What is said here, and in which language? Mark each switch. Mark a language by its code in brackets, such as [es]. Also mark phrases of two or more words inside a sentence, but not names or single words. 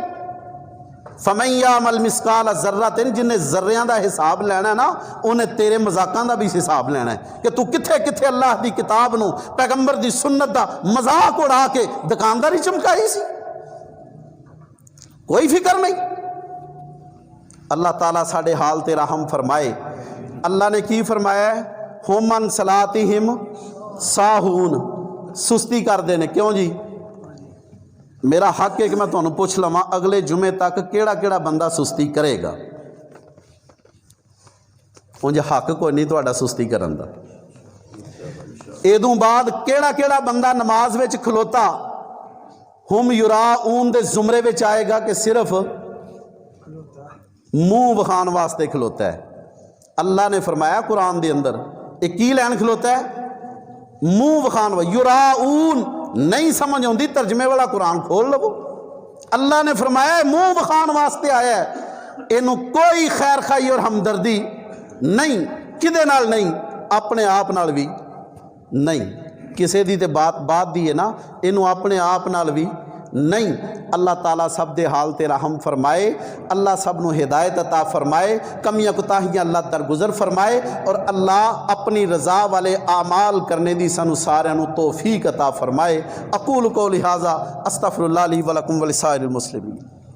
[ar] فمن يعمل مثقال ذرة, [pa] جنہیں ذریاں دا حساب لینا نا، انہیں تیرے مذاقاں دا بھی حساب لینا ہے کہ تو کتھے کتھے اللہ دی کتاب نوں، پیغمبر دی سنت دا مذاق اڑا کے دکانداری چمکائی سی. کوئی فکر نہیں. اللہ تعالیٰ ساڈے حال تے رحم فرمائے. اللہ نے کی فرمایا? [ar] هم عن صلاتهم ساهون, [pa] سستی کرتے ہیں۔ کیوں جی? میرا حق ہے کہ میں تہانوں پچھ لواں اگلے جمعے تک کیڑا کیڑا بندہ سستی کرے گا. انج حق کوئی نہیں تہاڈا سستی کرن دا. ایدوں بعد کیڑا کیڑا بندہ نماز وچ کھلوتا [ar] هم يراءون [pa] دے زمرے وچ آئے گا کہ صرف منہ وکھان واسطے کھلوتا ہے. اللہ نے فرمایا قرآن دے اندر، ایک کی لین کھلوتا ہے? منہ وکھان. یراءون نہیں سمجھ آتی، ترجمے والا قرآن کھول لوو. اللہ نے فرمایا منہ وکھان واسطے آیا ہے، اینوں کوئی خیر خواہی اور ہمدردی نہیں، کدے نال نہیں، اپنے آپ نال بھی نہیں. کسی دی تے بات دی ہے نا، اینوں اپنے آپ نال بھی نہیں۔ اللہ تعالیٰ سب دے حال تے رحم فرمائے، اللہ سب نو ہدایت عطا فرمائے، کمیاں کوتاہیاں اللہ درگزر فرمائے، اور اللہ اپنی رضا والے اعمال کرنے دی سانو سارے نو توفیق عطا فرمائے۔ [ar] اقول قولی ھذا استغفر اللہ لی ولکم ولسائر المسلمین۔